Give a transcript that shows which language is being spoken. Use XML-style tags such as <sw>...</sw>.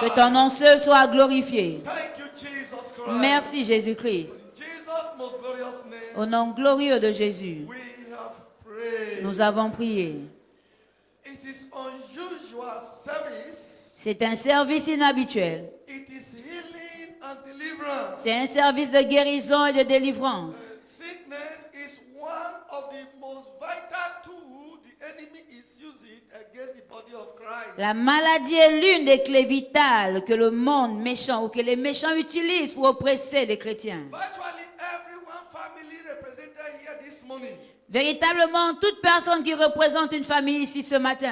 <fr>Que ton nom seul soit glorifié.</fr> <en>Thank you, Jesus Christ.</en> <fr>Merci Jésus-Christ.</fr> <en>In Jesus' most glorious name,</en> <fr>Au nom glorieux de Jésus,</fr> <en>we have prayed.</en> <fr>nous avons prié.</fr> <en>It is unusual service.</en> <fr>C'est un service inhabituel.</fr> <en>It is healing and deliverance.</en> <fr>C'est un service de guérison et de délivrance.</fr> <en>Sickness is one of the most vital tools the enemy is using against the body of Christ.</en> <fr>La maladie est l'une des clés vitales que le monde méchant ou que les méchants utilisent pour oppresser les chrétiens.</fr> <en>Virtually everyone family represented here this morning</en> <fr>Véritablement, toute personne qui représente une famille ici ce matin</fr>